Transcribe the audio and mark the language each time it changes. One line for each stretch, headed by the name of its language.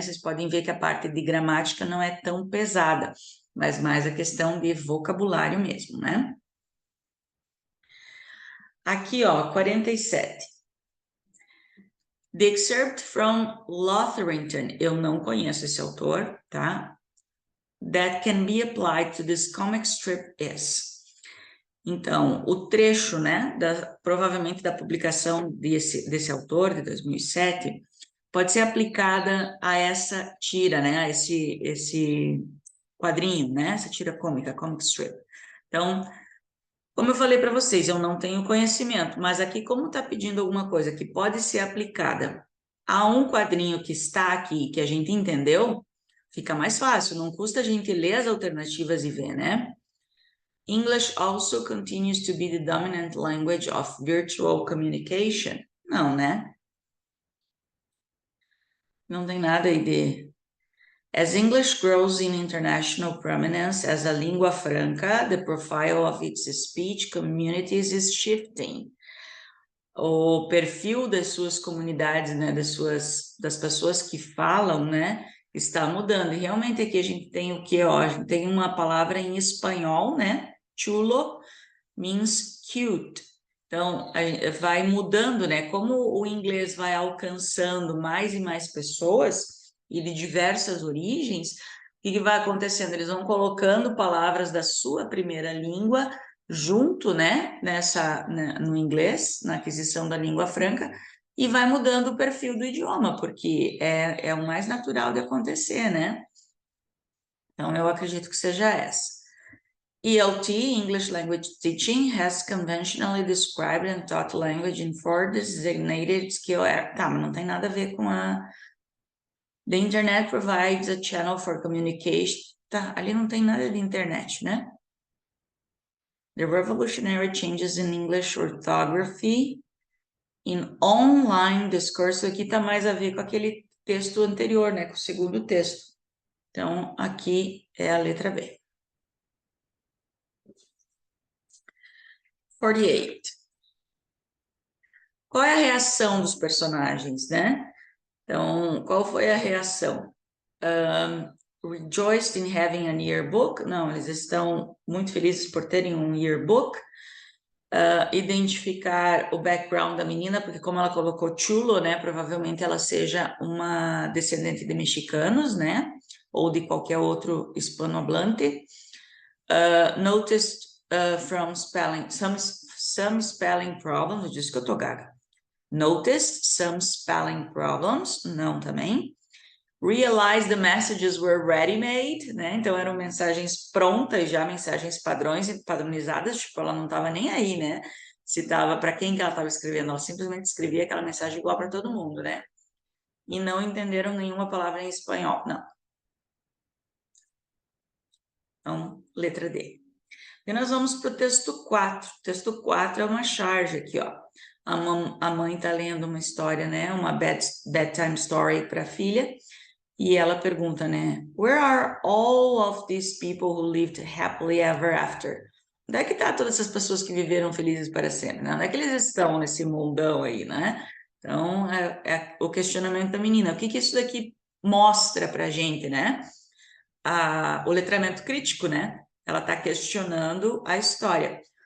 Portuguese: Vocês podem ver que a parte de gramática não é tão pesada, mas mais a questão de vocabulário mesmo, né? Aqui, ó, 47.
English: The excerpt from Lotherington,
Portuguese: eu não conheço esse autor, tá?
English: That can be applied to this comic strip is.
Portuguese: Então, o trecho, né, provavelmente da publicação desse autor, de 2007, pode ser aplicada a essa tira, né, a esse quadrinho, né, essa tira cômica, comic strip. Então, como eu falei para vocês, eu não tenho conhecimento, mas aqui, como está pedindo alguma coisa que pode ser aplicada a um quadrinho que está aqui, que a gente entendeu, fica mais fácil, não custa a gente ler as alternativas e ver, né?
English: English also continues to be the dominant language of virtual communication.
Portuguese: Não, né? Não tem nada aí de...
English: As English grows in international prominence as a língua franca, the profile of its speech communities is shifting.
Portuguese: O perfil das suas comunidades, né, das pessoas que falam, né, está mudando. E realmente aqui a gente tem o que, ó, a gente tem uma palavra em espanhol, né,
English: chulo means cute.
Portuguese: Então, vai mudando, né, como o inglês vai alcançando mais e mais pessoas e de diversas origens, o que vai acontecendo? Eles vão colocando palavras da sua primeira língua junto, né, no inglês, na aquisição da língua franca, e vai mudando o perfil do idioma, porque é o mais natural de acontecer, né? Então, eu acredito que seja essa.
English: ELT, English Language Teaching, has conventionally described and taught language in 4 designated skill areas.
Portuguese: Tá, mas não tem nada a ver com a...
English: The internet provides a channel for communication.
Portuguese: Tá, ali não tem nada de internet, né?
English: The revolutionary changes in English orthography in online discourse.
Portuguese: Aqui tá mais a ver com aquele texto anterior, né? Com o segundo texto. Então, aqui é a letra B. 48. Qual é a reação dos personagens, né? Então, qual foi a reação?
English: Rejoiced in having a yearbook?
Portuguese: Não, eles estão muito felizes por terem um yearbook. Identificar o background da menina, porque como ela colocou chulo, né, provavelmente ela seja uma descendente de mexicanos, né, ou de qualquer outro hispanohablante.
English: Noticed from spelling, some spelling problems,
Portuguese: diz que eu tô gaga.
English: Noticed some spelling problems,
Portuguese: não também.
English: Realized the messages were ready-made, né?
Portuguese: Então eram mensagens prontas, já mensagens padrões e padronizadas, tipo, ela não estava nem aí, né? Se estava para quem que ela estava escrevendo, ela simplesmente escrevia aquela mensagem igual para todo mundo, né? E não entenderam nenhuma palavra em espanhol, não. Então, letra D. E nós vamos para o texto 4. O texto 4 é uma charge aqui, ó. A mãe está lendo uma história, né? Uma bedtime story para a filha. E ela pergunta, né?
English: Where are all of these people who lived happily ever after?
Portuguese: Onde é que tá todas essas pessoas que viveram felizes para sempre, né? Onde é que eles estão nesse mundão aí, né? Então, é o questionamento da menina. O que que isso daqui mostra pra gente, né? O letramento crítico, né? Ela tá questionando a história.